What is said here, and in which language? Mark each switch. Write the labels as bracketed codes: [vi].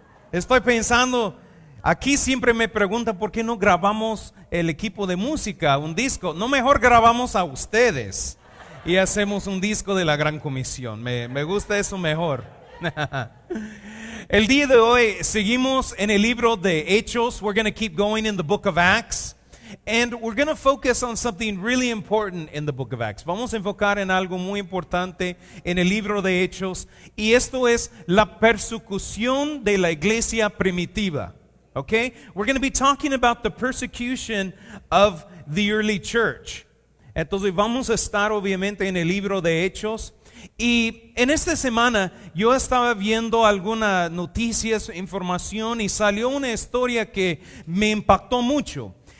[es] Estoy pensando, aquí siempre me preguntan por qué no grabamos el equipo de música, un disco. No, mejor grabamos a ustedes y hacemos un disco de la Gran Comisión. Me gusta eso mejor. El día de hoy seguimos en el libro de Hechos. [en] We're going to keep going in the book of Acts, and we're going to focus on something really important in the book of Acts. [es] Vamos a enfocar en algo muy importante en el libro de Hechos, y esto es la persecución de la iglesia primitiva. [en] Okay? We're going to be talking about the persecution of the early church. [es] Entonces vamos a estar obviamente en el libro de Hechos. Y en esta semana yo estaba viendo algunas noticias, información, y salió una historia que me impactó mucho.